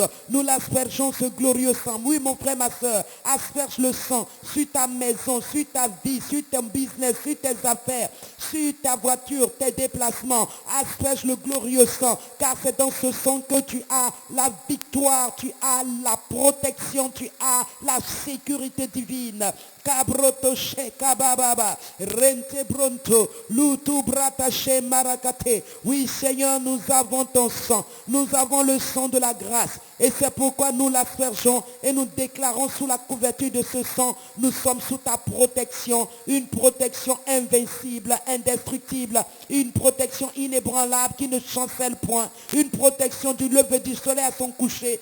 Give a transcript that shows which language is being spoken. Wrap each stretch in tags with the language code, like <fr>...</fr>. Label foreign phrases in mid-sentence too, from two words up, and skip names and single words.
<fr>Nous l'aspergeons ce glorieux sang. Oui, mon frère, ma soeur, asperge le sang sur ta maison, sur ta vie, sur ton business, sur tes affaires, sur ta voiture, tes déplacements. Asperge le glorieux sang, car c'est dans ce sang que tu as la victoire, tu as la protection, tu as la sécurité divine. Cabroto she kabababa, rente bronto, lutu bratache marakate. Oui, Seigneur, nous avons ton sang, nous avons le sang de la grâce. Et c'est pourquoi nous l'aspergeons et nous déclarons sous la couverture de ce sang, nous sommes sous ta protection, une protection invincible, indestructible, une protection inébranlable qui ne chancelle point, une protection du lever du soleil à son coucher.</fr>